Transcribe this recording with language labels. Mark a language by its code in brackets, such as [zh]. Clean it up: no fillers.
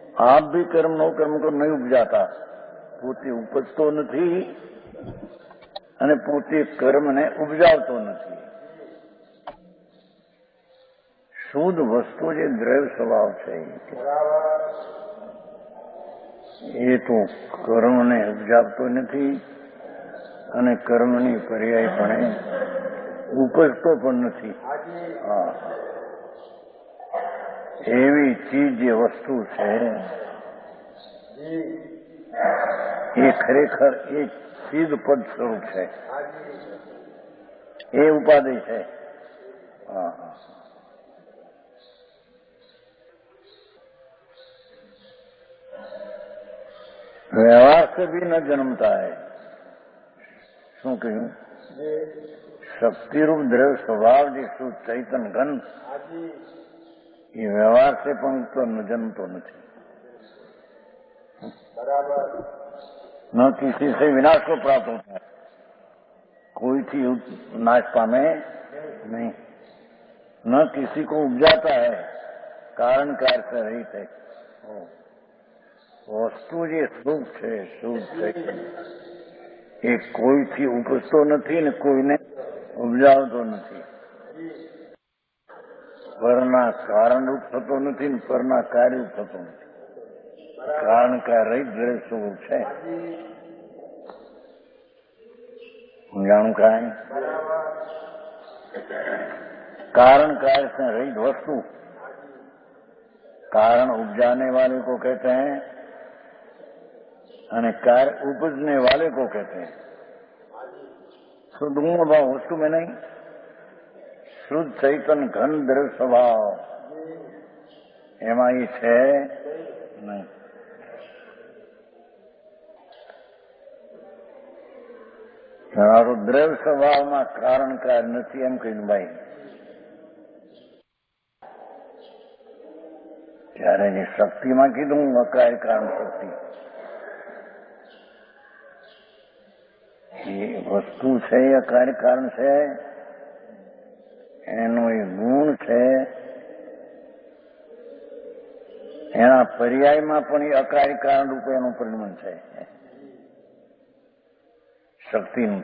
[hi] आप भी कर्म नो कर्म को नहीं उपजाता, पोते उपजतो नहीं [gu] અને પોતે કર્મને ઉપજાવતો નથી. શુદ્ધ વસ્તુ જે દ્રવ્ય સ્વભાવ છે એ તો કર્મને ઉપજાવતો નથી અને કર્મની પર્યાયપણે ઉપજતો પણ નથી. એવી ચીજ જે વસ્તુ છે એ ખરેખર એ સિદ્ધ પદ સ્વરૂપ છે, એ ઉપાધિ છે. હા હા. [hi] व्यवहार से भी न जन्मता है. [gu] શું કહ્યું? શક્તિરૂપ દ્રવ્ય સ્વભાવ જે શુદ્ધ ચૈતન ઘન એ વ્યવહાર से પણ ઉત્પન્ન જન્મતો નથી. [hi] न किसी से विनाश को प्राप्त होता है, [gu] कोई थी नाश पामे नहीं. [hi] न किसी को उपजाता है, कारण कार्य से रहित है. [gu] વસ્તુ જે શુભ છે, શુદ્ધ ચૈતન્ય, એ કોઈથી ઉપજતો નથી ને કોઈને ઉપજાવતો નથી. પરના કારણરૂપ થતો નથી ને પરના કાર્યરૂપ થતો નથી. કારણ કાર્ય રહિત દ્રવ્ય સ્વરૂપ છે. જાણું કાંઈ [hi] कारण कार्य से रहित वस्तु, कारण उपजाने वाले को कहते हैं और कार्य उपजने वाले को कहते हैं. शुद्ध गुण भाव वस्तु में नहीं, शुद्ध चैतन घन द्रव्य स्वभाव [gu] એમાં એ છે નહીં. તમારો દ્રવ્ય સ્વભાવમાં કારણ કાર્ય નથી એમ કહ્યું ભાઈ. ત્યારે જે શક્તિમાં કીધું અકાર્ય કારણ શક્તિ, એ વસ્તુ છે, અકાર્ય કારણ છે, એનો એ ગુણ છે, એના પર્યાયમાં પણ એ અકાર્ય કારણ રૂપે એનું પરિણમન છે શક્તિનું.